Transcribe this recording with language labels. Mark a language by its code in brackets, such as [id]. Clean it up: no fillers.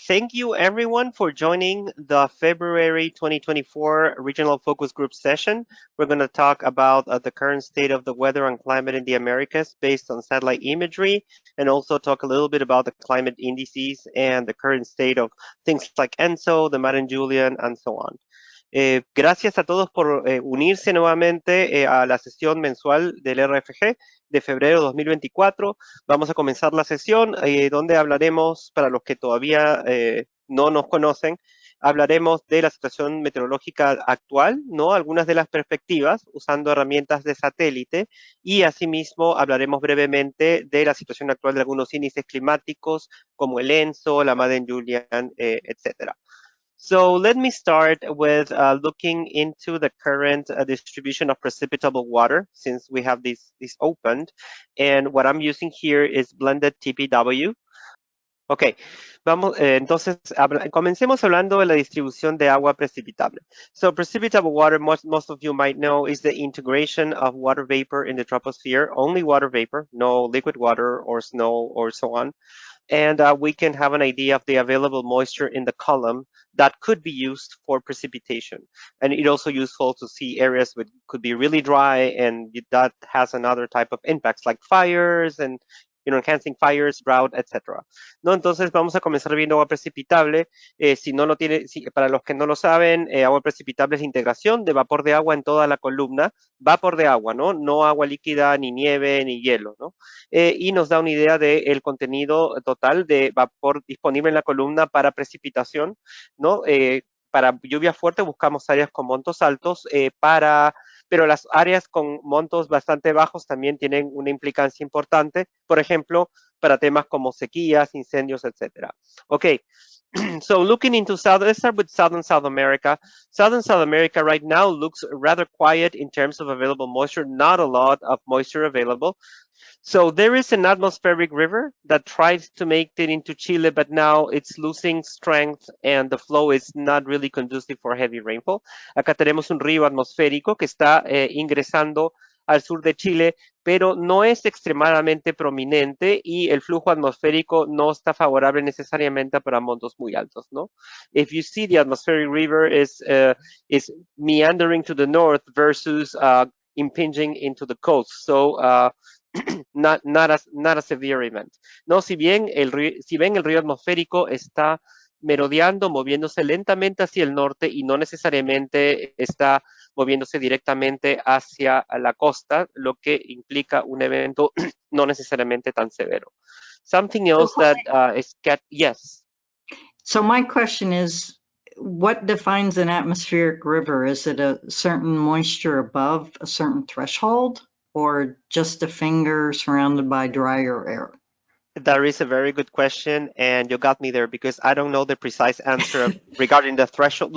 [en] thank you everyone for joining the February 2024 Regional Focus Group session. We're going to talk about the current state of the weather and climate in the Americas based on satellite imagery, and also talk a little bit about the climate indices and the current state of things like ENSO, the Madden-Julian, and so on. [es] Gracias a todos por unirse nuevamente a la sesión mensual del RFG de febrero de 2024. Vamos a comenzar la sesión donde hablaremos, para los que todavía no nos conocen, hablaremos de la situación meteorológica actual, ¿no? Algunas de las perspectivas usando herramientas de satélite, y asimismo hablaremos brevemente de la situación actual de algunos índices climáticos como el ENSO, la Madden-Julian, etcétera. [en] So let me start with looking into the current distribution of precipitable water, since we have this opened. And what I'm using here is blended TPW. [es] Ok, vamos, entonces comencemos hablando de la distribución de agua precipitable. [en] So precipitable water, most of you might know, is the integration of water vapor in the troposphere, only water vapor, no liquid water or snow or so on. And we can have an idea of the available moisture in the column that could be used for precipitation. And it's also useful to see areas that could be really dry, and that has another type of impacts like fires and enhancing fires, drought, etc. [es] ¿No? Entonces vamos a comenzar viendo agua precipitable. Para los que no lo saben, agua precipitable es integración de vapor de agua en toda la columna, vapor de agua, ¿no? No agua líquida, ni nieve, ni hielo, ¿no? Y nos da una idea del contenido total de vapor disponible en la columna para precipitación, ¿no? Para lluvia fuerte buscamos áreas con montos altos, pero las áreas con montos bastante bajos también tienen una implicancia importante, por ejemplo, para temas como sequías, incendios, etc. [en] Okay, so looking into let's start with South America. South America right now looks rather quiet in terms of available moisture, not a lot of moisture available. So there is an atmospheric river that tries to make it into Chile, but now it's losing strength and the flow is not really conducive for heavy rainfall. [es] Acá tenemos un río atmosférico que está ingresando al sur de Chile, pero no es extremadamente prominente y el flujo atmosférico no está favorable necesariamente para montos muy altos, ¿no? [en] If you see, the atmospheric river is meandering to the north versus impinging into the coast. So not a severe event. [es] No, si ven el río atmosférico está merodeando, moviéndose lentamente hacia el norte y no necesariamente está moviéndose directamente hacia la costa, lo que implica un evento no necesariamente tan severo. [en] Something else yes. So my question is, what defines an atmospheric river? Is it a certain moisture above a certain threshold, or just a finger surrounded by drier air? That is a very good question, and you got me there because I don't know the precise answer regarding the threshold.